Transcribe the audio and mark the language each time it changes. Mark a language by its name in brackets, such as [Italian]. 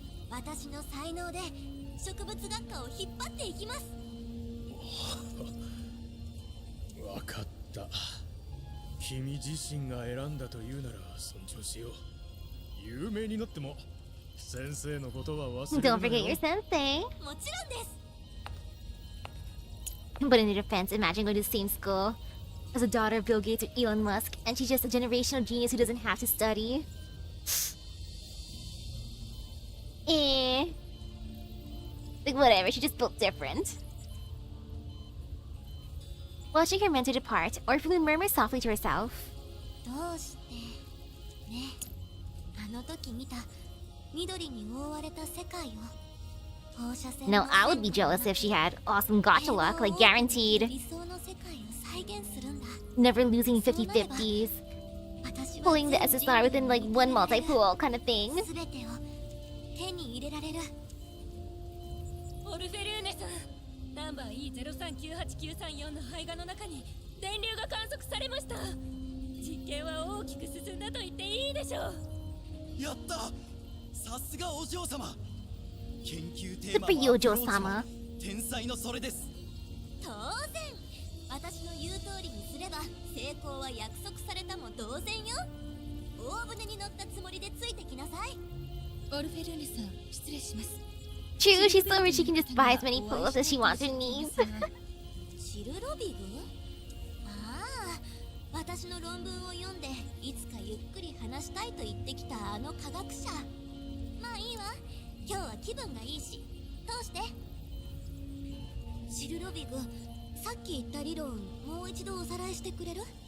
[Japanese] 私の才能で植物学科を引っ張っていきます。わかった。君自身が選んだというなら尊重しよう。有名になっても先生のことは忘れる [English] Don't [Japanese] な [English] forget [Japanese] よ。 [English] your sensei. [Japanese] もちろんです。 [English] But in their defense, imagine going to the same school as a daughter of Bill Gates or Elon Musk, and she's just a generational genius who doesn't have to study. Like, whatever, she just built different. Watching her mentor depart, Orpheus murmurs softly to herself. [Japanese] どうしてね、あの時見た緑に覆われた世界を放射線 [English] No, I would be jealous if she had awesome gacha luck, like guaranteed. [Japanese] 理想の世界を再現するんだ。 [English] Never losing 50-50s. [Japanese] 私は [English] Pulling the SSR within like one multi-pool kind of thing. [Japanese] すべてを手に入れられる。オルフェルーネさん、ナンバー E039894 の胚芽の中に電流が観測されました。実験は大きく進んだと言っていいでしょう。やった、さすがお嬢様。研究テーマ [English] Super [Japanese] は Yojo sama. 天才のそれです。当然、私の言う通りにすれば成功は約束されたも同然よ。大船に乗ったつもりでついてきなさい。オルフェルーネさん、失礼します。 [English] True, she's so rich she can just buy as many pools as she wants or needs. [Japanese] シルロビグ？ああ、私の論文を読んでいつかゆっくり話したいと言ってきたあの科学者。まあいいわ、今日は気分がいいし通して。シルロビグ、さっき言った理論もう一度おさらいしてくれる？